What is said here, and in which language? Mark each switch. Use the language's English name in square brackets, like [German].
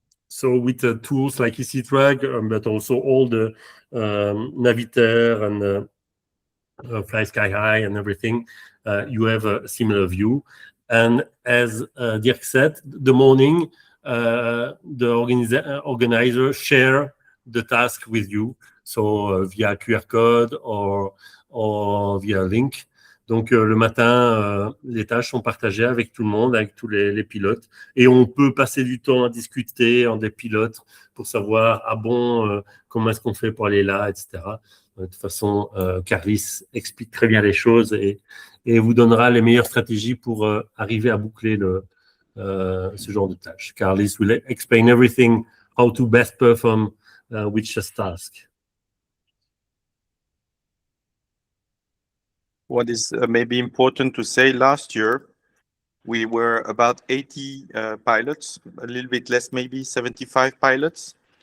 [English] So with tools like XC Track, but also all the Navitaire and Fly Sky High and everything, you have a similar view. And as Dirk said, the morning, the organizer share the task with you, so via QR code or via link. [French] Donc le matin, les tâches sont partagées avec tout le monde, avec tous les pilotes, et on peut passer du temps à discuter en des pilotes pour savoir comment est-ce qu'on fait pour aller là, etc. De toute façon, Carlis explique très bien les choses et vous donnera les meilleures stratégies pour arriver à boucler ce genre de tâches. [English] Carlis will explain everything, how to best perform which task. What is maybe important to say, last year, we were about 80 pilots, a little bit less, maybe 75 pilots.